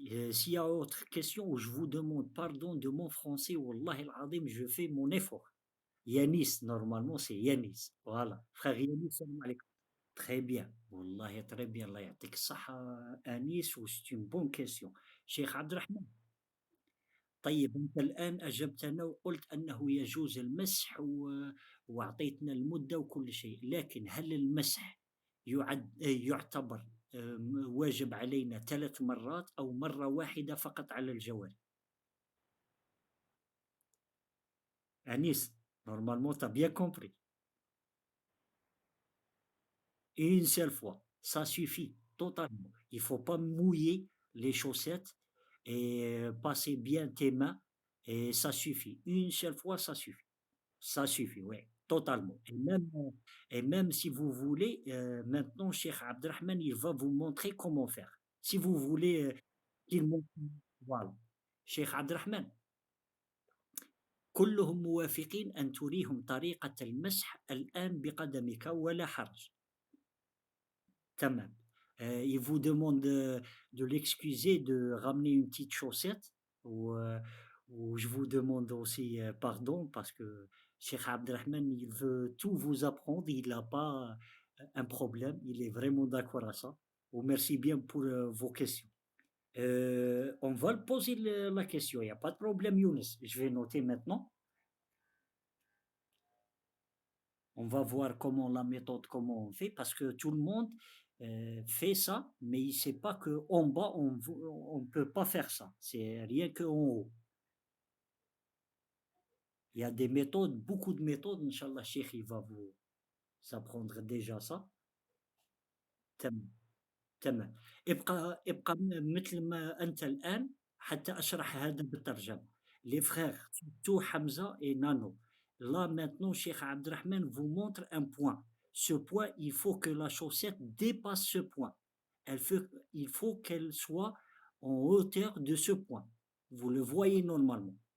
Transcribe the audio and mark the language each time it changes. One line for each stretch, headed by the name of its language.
French: S'il y a autre question, je vous demande pardon de mon français, Wallah al-Azim, je fais mon effort. Yanis, normalement c'est Yanis. Voilà. Frère Yanis, salam alaikum. Très bien. Wallah, très bien. Allah
Arabic: يعطيك الصحة
French: Anis, c'est une bonne question.
Arabic: Cheikh Abdelrahman, طيب أنت الآن أجبتنا وقلت أنه يجوز المسح وأعطيتنا المدة وكل شيء، لكن هل المسح يعتبر واجب علينا 3 مرات أو مرة واحدة فقط على الجوارح؟ أنيس،
French: normalement tu as bien compris. Une seule fois, ça suffit totalement. Il faut pas mouiller les chaussettes et passer bien tes mains et ça suffit. Une seule fois, ça suffit. Ça suffit, oui, totalement. Et même si vous voulez, maintenant, Cheikh Abdelrahman, il va vous montrer comment faire. Si vous voulez qu'il montre, voilà.
Arabic: Cheikh Abdelrahman, كلهم موافقين أن تريهم طريقة المسح الآن بقدمك ولا حرج. تمام.
French: Il vous demande de l'excuser de ramener une petite chaussette ou je vous demande aussi pardon parce que Cheikh Abdelrahman, il veut tout vous apprendre, il n'a pas un problème, il est vraiment d'accord à ça. Oh, merci bien pour vos questions. On va le poser la question, il n'y a pas de problème, Younes. Je vais noter maintenant. On va voir comment la méthode, comment on fait, parce que tout le monde fait ça, mais il ne sait pas qu'en bas, on ne peut pas faire ça. C'est rien qu'en haut. Il y a des méthodes, beaucoup de méthodes. Inch'Allah, Cheikh, il va vous apprendre déjà ça. Tamam.
Arabic: تمام. ابقى مثل ما أنت الآن حتى أشرح هذا بالترجمة.
French: Les frères, surtout Hamza et Nano. Là maintenant, Cheikh Abderrahman vous montre un point. Ce point, il faut que la chaussette dépasse ce point. Il faut qu'elle soit en hauteur de ce point. Vous le voyez normalement.